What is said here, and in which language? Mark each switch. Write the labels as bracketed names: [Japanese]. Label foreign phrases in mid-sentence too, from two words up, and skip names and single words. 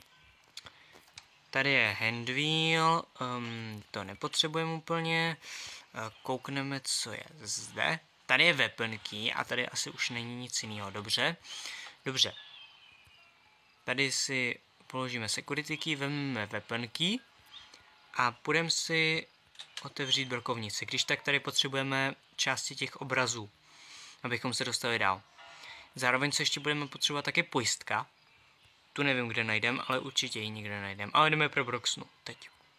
[Czech] Tady je handwheel, to nepotřebujeme úplně. Koukneme, co je zde. Tady je [English] weapon key [Czech] a tady asi už není nic jiného, dobře. Tady si položíme [English] security key, [Czech] vezmeme [English] weapon key [Czech] a půjdeme si otevřít brokovnici. Když tak tady potřebujeme části těch obrazů, abychom se dostali dál. Zároveň co ještě budeme potřebovat, tak je pojistka. Tu nevím, kde najdem, ale určitě ji nikde najdem. Ale jdeme pro Broxnu teď.